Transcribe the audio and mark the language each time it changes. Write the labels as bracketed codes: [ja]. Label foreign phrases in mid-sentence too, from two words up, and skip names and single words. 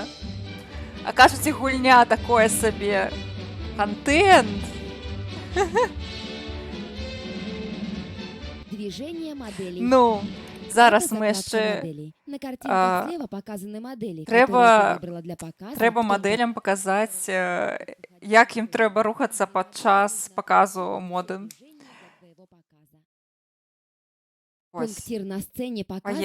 [be] А кажуце, гульня такое сабе. Контент. [ru] движение моделей. [be] Ну, зараз [ru] Это мы закладка [be] яшчэ [ru] моделей. На картинках а, слева показаны модели, [be] трэба- [ru] которые ты выбрала для показа. [be] трэба [ru] только [be] мадэлям паказаць, як ім трэба рухацца падчас паказу моды. [ru] движение для твоего показа. [be] Вось. [ru] Пунктир на сцене показывает...